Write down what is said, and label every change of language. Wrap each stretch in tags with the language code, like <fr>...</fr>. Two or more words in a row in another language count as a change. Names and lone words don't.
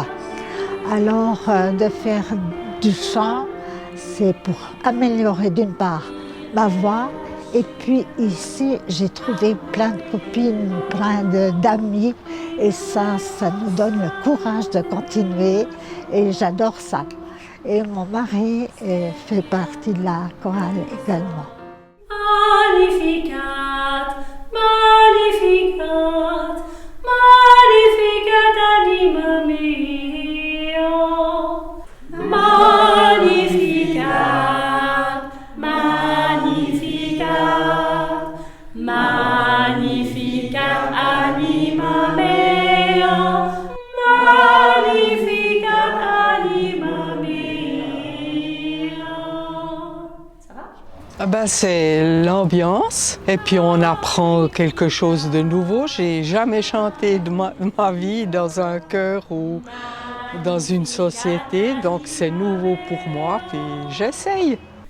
<fr>Alors, de faire du chant, c'est pour améliorer d'une part ma voix. Et puis ici, j'ai trouvé plein de copines, plein d'amis. Et ça nous donne le courage de continuer. Et j'adore ça. Et mon mari fait partie de la chorale également.</fr> <la>Magnificat, magnificat, magnificat anima mea. Magnificat, magnificat, magnificat anima mea. Magnificat anima mea.</la> <fr>Ça va? C'est l'ambiance et puis on apprend quelque chose de nouveau. J'ai jamais chanté de ma vie dans un chœur ou dans une société, donc c'est nouveau pour moi, puis j'essaye.</fr>